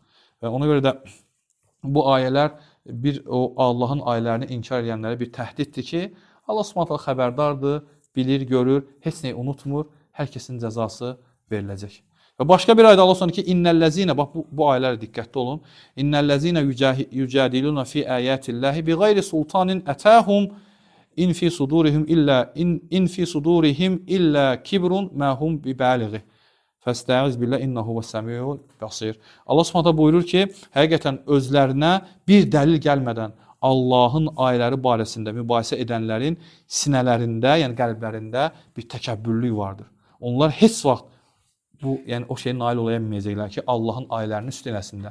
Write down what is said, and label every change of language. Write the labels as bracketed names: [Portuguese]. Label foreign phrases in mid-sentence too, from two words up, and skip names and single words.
[Azerbaijani] Və ona görə də bu ayələr bir o Allahın ayələrini inkar edənlərə bir təhdiddir ki, Allah Subhanahu xəbərdardır, bilir, görür, heç nəyi unutmur, hər kəsin cəzası veriləcək. Və başqa bir ayədə Allah Subhanahu ki, innellezine, bax bu ayələrə diqqətli olun. [Arabic] إن الذين يجادلون في آيات الله بغير سلطان أتاهم إن في صدورهم إلا كبر ما هم ببالغيه. فاستعذ بالله إنه هو السميع البصير. [Azerbaijani] Allah Subhanahu buyurur ki, həqiqətən özlərinə bir dəlil gəlmədən Allahın ayələri barəsində mübahisə edənlərin sinələrində, yəni qəlblərində bir təkəbbürlük vardır. Onlar heç vaxt yəni o şeyə nail ola bilməyəcəklər ki, Allahın ayələrinin üstünəsində.